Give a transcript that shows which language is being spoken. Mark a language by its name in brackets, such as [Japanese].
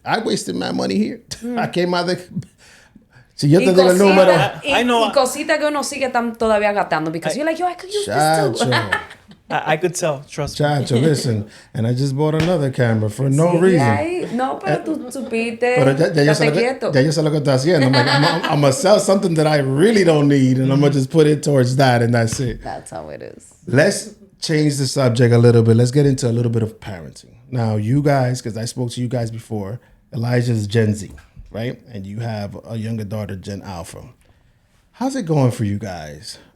[English] I wasted my money here. I came out de. [Spanish] Si yo te digo el número. Y cositas que uno sigue todavía gastando [English] because you're like, yo, I could use this too. I could tell, trust me. Chacho, listen, and I just bought another camera for no reason. [Spanish] No, pero tú supiste. Pero ya yo sé lo que estoy haciendo. [English] I'm gonna sell something that I really don't need, and I'm gonna just put it towards that, and that's it. That's how it is. Let's change the subject a little bit. Let's get into a little bit of parenting. Now, you guys, because I spoke to you guys before, Elijah's Gen Z, right? And you have a younger daughter, Gen Alpha. How's it going for you guys?